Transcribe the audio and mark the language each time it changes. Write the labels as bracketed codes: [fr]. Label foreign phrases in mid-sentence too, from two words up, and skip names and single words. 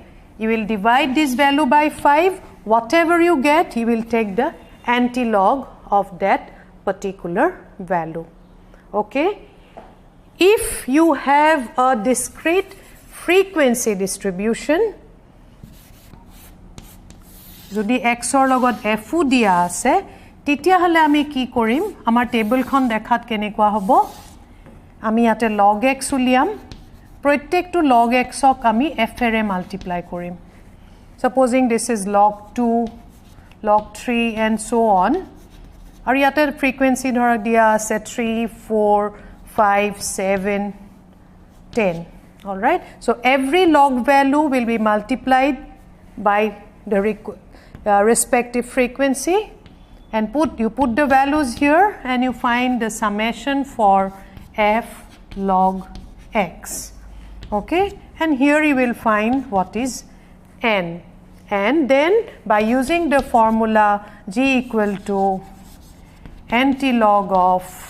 [en] You will divide this value by 5. Whatever you get, you will take the anti-log of that particular value. Okay. If you have a discrete frequency distribution, [as] যদি x or লগত f দিয়া আছে তেতিয়া হলে আমি কি কৰিম আমাৰ টেবলখন দেখাত কেনেকুৱা হ'ব আমি ইয়াতে log x উলিয়াম প্ৰত্যেকটো log x ক আমি f এৰে মাল্টিপ্লাই কৰিম [en] supposing this is log 2 log 3 and so on [as] আৰু ইয়াতে frequency ধৰক দিয়া আছে 3 4 5 7 10 [en] all right so every log value will be multiplied by the respective frequency and you put the values here and you find the summation for f log x okay and here you will find what is n and then by using the formula g equal to antilog of